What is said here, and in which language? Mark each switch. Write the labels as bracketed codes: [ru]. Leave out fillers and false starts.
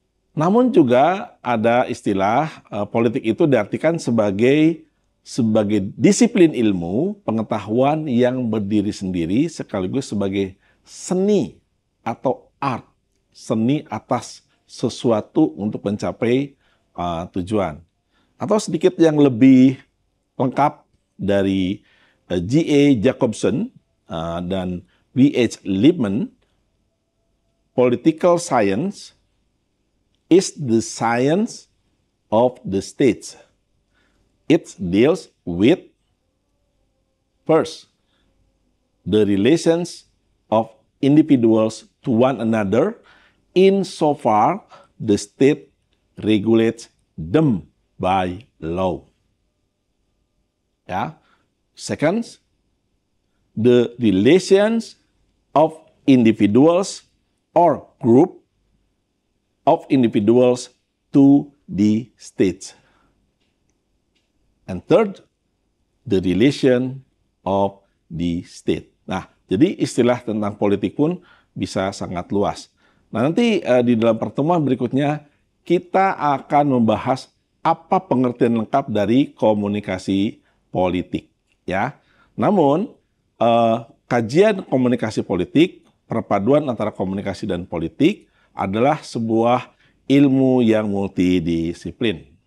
[id] Namun juga ada istilah politik itu diartikan sebagai disiplin ilmu, pengetahuan yang berdiri sendiri sekaligus sebagai seni atau art, seni atas sesuatu untuk mencapai tujuan. Atau sedikit yang lebih lengkap dari G.A. Jacobson dan W.H. [en] Liebman, political science is the science of the states. It deals with, first, the relations of individuals to one another insofar the state regulates them by law. Ya. Second, the relations of individuals or group of individuals to the state. And third, the relation of the state. [id] Nah, jadi istilah tentang politik pun bisa sangat luas. Nah, nanti di dalam pertemuan berikutnya kita akan membahas apa pengertian lengkap dari komunikasi politik. Ya, namun kajian komunikasi politik, perpaduan antara komunikasi dan politik adalah sebuah ilmu yang multidisiplin.